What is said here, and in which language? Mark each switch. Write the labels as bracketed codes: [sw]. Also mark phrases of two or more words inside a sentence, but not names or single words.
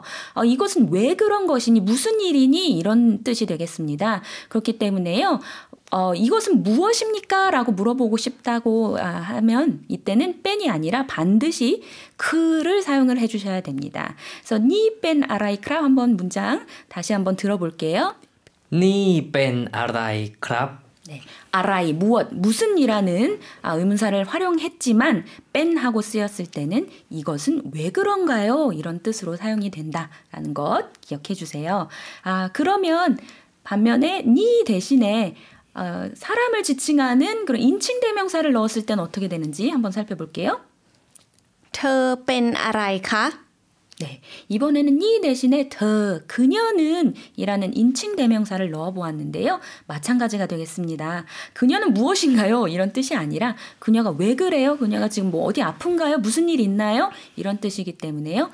[ko] 이것은 왜 그런 것이니 무슨 일이니 이런 뜻이 되겠습니다. 그렇기 때문에요. 이것은 무엇입니까? 라고 물어보고 싶다고 하면 이때는 뺀이 아니라 반드시 그를 사용을 해주셔야 됩니다. 그래서 니 뺀 아라이크라 한번 문장 다시 한번 들어볼게요. [th] นี่เป็นอะไรครับ [ko] 네, 아라이 무엇 무슨 이라는 의문사를 활용했지만 뺀하고 쓰였을 때는 이것은 왜 그런가요? 이런 뜻으로 사용이 된다라는 것 기억해 주세요. 그러면 반면에 니 대신에 사람을 지칭하는 그런 인칭 대명사를 넣었을 때는 어떻게 되는지 한번 살펴볼게요. [th] เธอเป็นอะไรคะ [ko] 네, 이번에는 니 대신에 그녀는 이라는 인칭 대명사를 넣어보았는데요. 마찬가지가 되겠습니다. 그녀는 무엇인가요? 이런 뜻이 아니라 그녀가 왜 그래요? 그녀가 지금 뭐 어디 아픈가요? 무슨 일 있나요? 이런 뜻이기 때문에요.